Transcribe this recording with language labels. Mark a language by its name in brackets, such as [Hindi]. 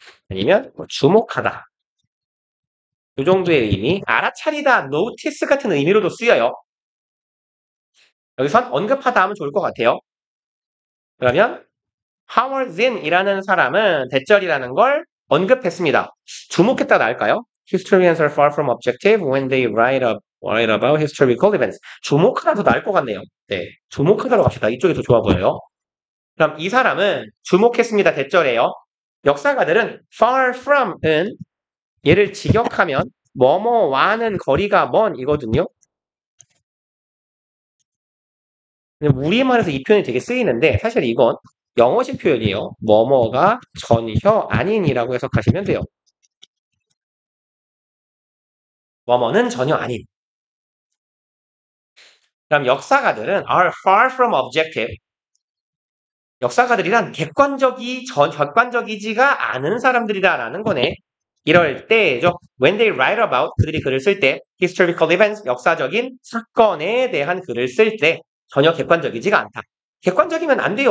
[Korean] 아니면 뭐 주목하다. 이 정도의 의미. 알아차리다, notice 같은 의미로도 쓰여요. 여기선 언급하다 하면 좋을 것 같아요. 그러면 Howard then이라는 사람은 대절이라는 걸 언급했습니다. 주목했다 나을까요? [English] Historians are far from objective when they write about historical events. [Korean] 주목하다 더 나을 것 같네요. 네, 주목하다로 갑시다. 이쪽이 더 좋아 보여요. 그럼 이 사람은 주목했습니다. 대절이에요. 역사가들은 far from은 얘를 직역하면 뭐뭐와는 거리가 먼 이거든요. 우리말에서 이 표현이 되게 쓰이는데 사실 이건 영어식 표현이에요. 뭐뭐가 전혀 아닌이라고 해석하시면 돼요. 뭐뭐는 전혀 아닌. 그럼 역사가들은 [English] are far from objective. [Korean] 역사가들이란 객관적이지가 않은 사람들이다라는 거네. 이럴 때죠. [English] When they write about [Korean] 그들이 글을 쓸 때 [English] historical events [Korean] 역사적인 사건에 대한 글을 쓸 때 전혀 객관적이지가 않다. 객관적이면 안 돼요.